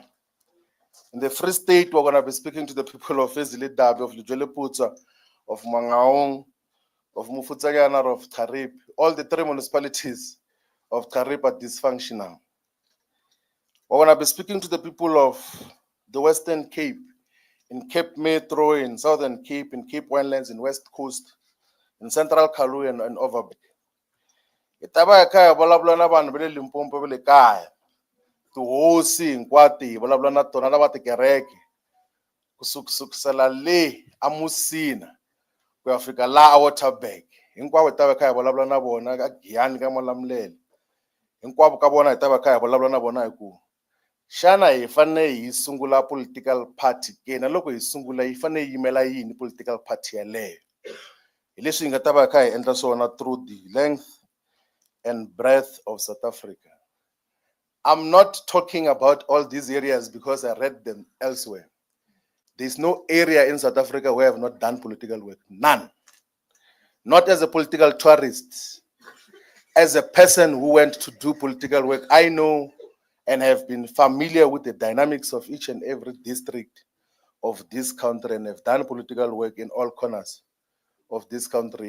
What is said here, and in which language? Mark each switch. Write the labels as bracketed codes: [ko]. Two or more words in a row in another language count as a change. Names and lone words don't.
[en] In the Free State, we're going to be speaking to the people of Ezilidabi, of Lujweleputsa, of Mangaung, of Mufutsanyana, of Tarip, all the 3 municipalities of Kariba dysfunctional. We're going to be speaking to the people of the Western Cape, in Cape Metro, in Southern Cape, in Cape Winelands, in West Coast, in Central Karoo and Overbeck. [ts] Itaba kaya vulavula na vanhu va le Limpopo va le kaya. Tihosi hinkwato vulavula na tona lava tikereke. Kusukusela le a Musina ku ya fika la a Waterberg. Hinkwavo itaba kaya vulavula na vona ka Giyani ka Malamulele. Hinkwavo ka vona itaba kaya vulavula na vona hi ku xana hi fanele hi sungula [en] political party [ts] ke na loko hi sungula hi fanele hi yimela yini [en] political party [ts] yaleyo. Hi leswi hi nga ta va kha hi endla swona [en] through the length and breadth of South Africa. I'm not talking about all these areas because I read them elsewhere. There's no area in South Africa where I have not done political work. None. Not as a political tourist. As a person who went to do political work, I know and have been familiar with the dynamics of each and every district of this country and have done political work in all corners of this country.